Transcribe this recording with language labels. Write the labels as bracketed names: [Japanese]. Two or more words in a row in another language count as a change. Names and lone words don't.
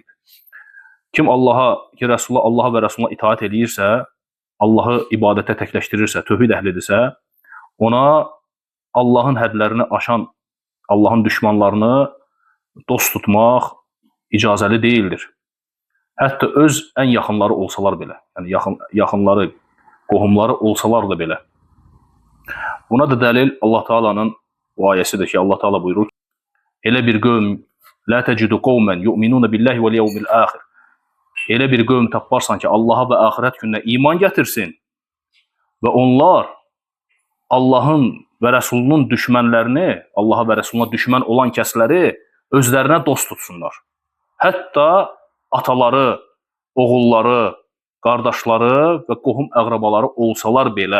[Azerbaijani] Kim Allaha və Rasuluna itaat edirsə, Allahı ibadətə təkləşdirirsə, tövhid əhlidirsə, ona Allahın hədlərini aşan Allahın düşmanlarını dost tutmaq icazəli deyildir. Hətta öz ən yaxınları olsalar belə, yəni yaxınları, qohumları olsalar da belə. Buna da dəlil Allah Taala'nın bu ayəsidir ki, Allah Taala buyurur: "Elə bir qövm [Arabic] لا تجد قوما يؤمنون بالله واليوم الآخر." [Azerbaijani] Elə bir qövm taparsan ki, Allaha və axirət gününə iman gətirsin və onlar Allahın və Rəsulunun düşmənlərini, Allaha və Rəsuluna düşmən olan kəsləri özlərinə dost tutsunlar. Hətta ataları, oğulları, qardaşları və qohum əqrabaları olsalar belə.